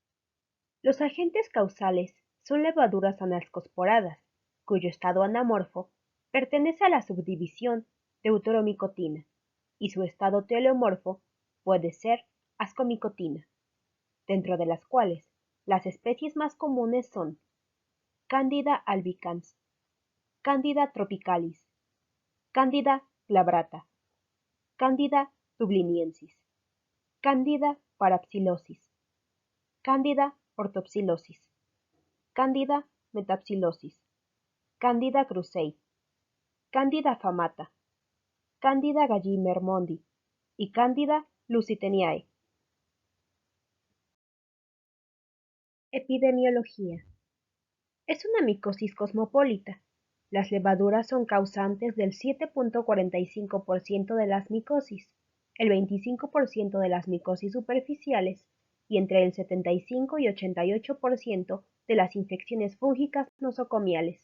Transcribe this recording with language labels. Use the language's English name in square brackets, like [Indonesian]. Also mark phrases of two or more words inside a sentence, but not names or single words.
[Spanish] Los agentes causales son levaduras anascosporadas, cuyo estado anamorfo pertenece a la subdivisión deuteromicotina, y su estado teleomorfo puede ser ascomicotina, dentro de las cuales las especies más comunes son Candida albicans, Candida tropicalis, Candida glabrata, Candida dubliniensis, Candida parapsilosis, Candida ortopsilosis, Candida metapsilosis, Candida krusei, Candida famata, Candida galli-mermondi y Candida lusitaniae. Epidemiología. Es una micosis cosmopolita. Las levaduras son causantes del 7.45% de las micosis, el 25% de las micosis superficiales y entre el 75 y 88% de las infecciones fúngicas nosocomiales.